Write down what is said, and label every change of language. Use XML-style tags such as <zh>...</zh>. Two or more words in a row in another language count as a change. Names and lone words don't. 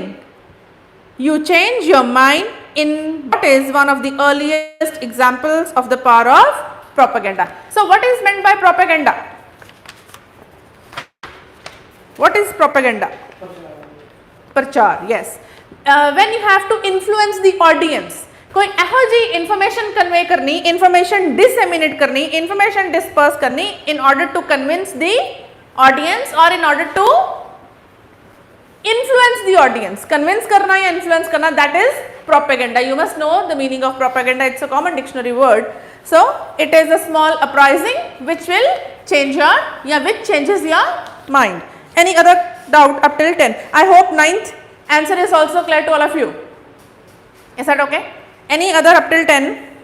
<en>You change your mind in what is one of the earliest examples of the power of propaganda. So what is meant by propaganda? What is propaganda? Prachar, yes. When you have to influence the audience,</en> <pa>ਕੋਈ ਐਹੋ ਜੀ</pa> <en>information convey करनी, information disseminate करनी, information disperse करनी in order to convince the audience or in order to influence the audience.</en> <hi>Convince करना या influence करना,</hi> <en>that is propaganda. You must know the meaning of propaganda. It's a common dictionary word. So it is a small uprising which will change your, which changes your mind. Any other doubt up till 10? I hope 9th answer is also clear to all of you. Is that okay? Any other up till 10?</en>